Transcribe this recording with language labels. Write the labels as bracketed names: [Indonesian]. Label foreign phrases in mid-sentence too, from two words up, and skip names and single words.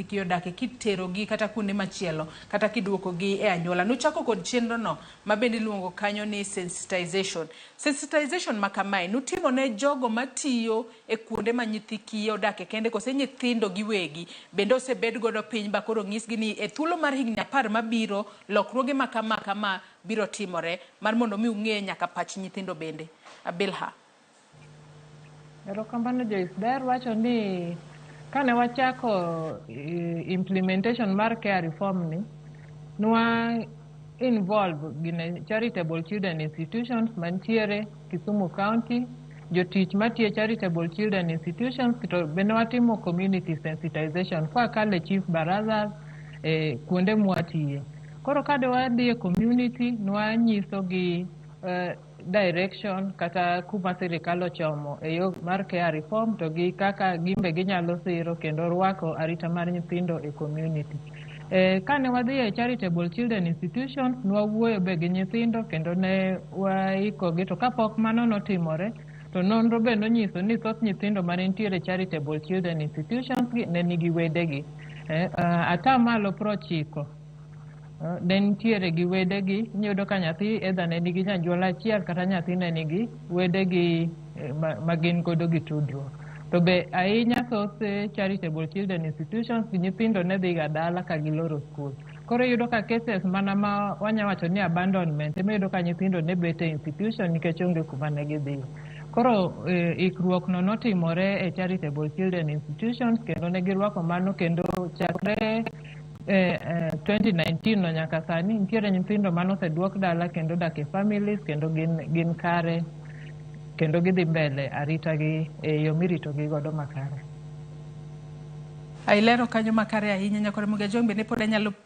[Luo (Kenya and Tanzania)] kiyo dake kitero gi kata kuonde machielo kata kiduoko gi e anyuola nochako kod chenro no ma bende luongo kanyo ni sensitization makamae nutimo ne jogo matiyo e kuonde ma nyithi kiyo dake kende kose nyithindo giwegi bende osebed godo piny ba koro ng'isgi ni e thuolo mar higni 10 mabiro lokruoge kama biro timore mar mondo mi ung'e nyaka pach nyithindo bende. Bilha. Erokamano Joyce wacho ni kane wachako implementation mar [English] care reform [Luo (Kenya and Tanzania)] ni nwa involve gine [English] charitable children [Luo (Kenya and Tanzania)] institutions mantiere Kisumu County jotich matie [English] charitable children institutions [Luo (Kenya and Tanzania)] to bende watimo [English] community sensitization [Luo (Kenya and Tanzania)] kwa kale [English] chief barazas [Luo (Kenya and Tanzania)] kuonde mwatiye koro kade wadhi e community nwa nyiso gi direction kata kuma sirikal ochomo e yo mar [English] care reform [Luo (Kenya and Tanzania)] to gi kaka gimbe ginyalo siro kendo rwako arita mar nyithindo e community. Kane wadhi e [English] charitable children institutions [Luo (Kenya and Tanzania)] nwawuoyo be gi nyithindo kendo ne waiko gi to kapok mano notimore to nonro be nonyiso ni thoth nyithindo mane nitiere [English] charitable children institutions [Luo (Kenya and Tanzania)] ne nigi wedegi atamalo 90 ne nitiere gi wedegi nyudo ka nyathi edha ne nigi nyanyuola achiel kata nyathi ne nigi wedegi magin godo gi tudruok to be ahinya thoth [English] charitable children institutions [Luo (Kenya and Tanzania)] nyithindo ne dhiga dala ka giloro skul koro yudo ka cases mana ma wanyawacho ni abandonment yudo ka nyithindo ne bete institution nikech onge kuma ne gidhi koro ikruok no notimore e [English] charitable children institutions [Luo (Kenya and Tanzania)] kendo ne girwako mano kendo chakre 2019 no nyaka sani nitiere nyithindo mano oseduok dala kendo dak e families kendo gin kare kendo gidhi mbele arita gi yo mirito gi godo makare. Ailero kanyo makare ahinya nyakore Ramogi ne pod anyalo